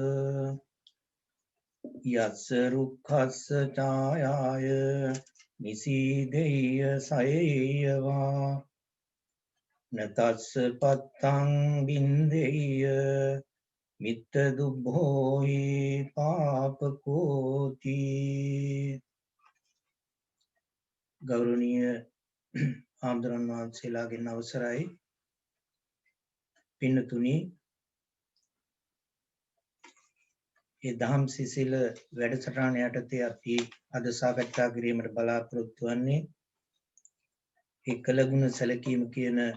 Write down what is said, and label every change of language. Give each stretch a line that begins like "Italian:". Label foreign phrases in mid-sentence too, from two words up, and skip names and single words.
Pali: යස්ස රුක්ඛස්ස ඡායාය නිසීදෙය්‍ය සයේයවා නතස්ස පත්තං බින්දෙය්‍ය මිත්ත දුබ්බෝහි
Sinhala: පාපකෝති ගෞරවනීය ආම්දරන් වහන්සේලාගෙන් අවසරයි පින්නතුනි ඒ දහම් සිසිල වැඩසටහන යටතේ අපි අද සාකච්ඡා කිරීමට බලාපොරොත්තු වෙන්නේ ඒ කළගුණ සැලකීම කියන